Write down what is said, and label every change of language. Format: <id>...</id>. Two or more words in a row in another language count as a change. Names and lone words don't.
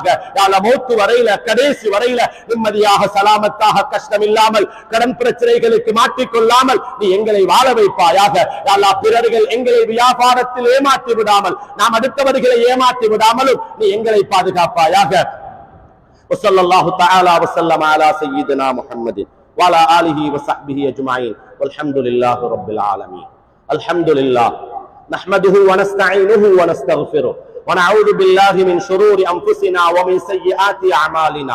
<ta>யா அல்லாஹ் மௌத்து வரையில, கடைசி வரையில நிம்மதியாக சலாமத்தாக கஷ்டம் இல்லாமல் கடன் பிரச்சனைகளுக்கு மாற்றிக்கொள்ளாமல் நீ எங்களை வாழ வைப்பாயாக. யா அல்லாஹ் பிறர்கள் எங்களை வியாபாரத்தில் ஏமாற்றி விடாமல், நாம் அடுத்தவர்களை ஏமாற்றி விடாமலும் நீ எங்களை பாதுகாப்பாயாக.</ta> <ar>وصلى الله تعالى وسلم على سيدنا محمد وعلى آله وصحبه أجمعين والحمد لله رب العالمين. الحمد لله نحمده ونستعينه ونستغفره ونعوذ بالله من شرور أنفسنا ومن سيئات أعمالنا.</ar>